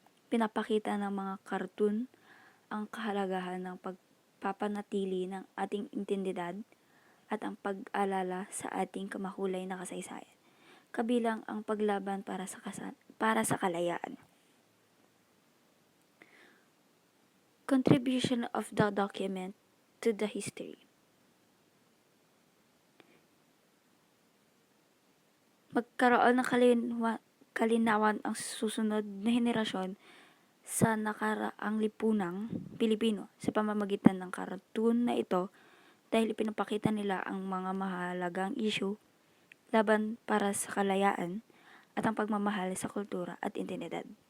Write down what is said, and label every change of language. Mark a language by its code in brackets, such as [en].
[tl] Pinapakita ng mga kartoon ang kahalagahan ng pagpapanatili ng ating identidad at ang pag-alala sa ating kamahulay na kasaysayan, kabilang ang paglaban para sa kalayaan. [en] Contribution of the document to the history. [tl] Magkaroon ng kalinawan ang susunod na henerasyon sa nakaraang lipunang Pilipino sa pamamagitan ng kartoon na ito dahil ipinapakita nila ang mga mahalagang issue laban para sa kalayaan at ang pagmamahal sa kultura at identidad.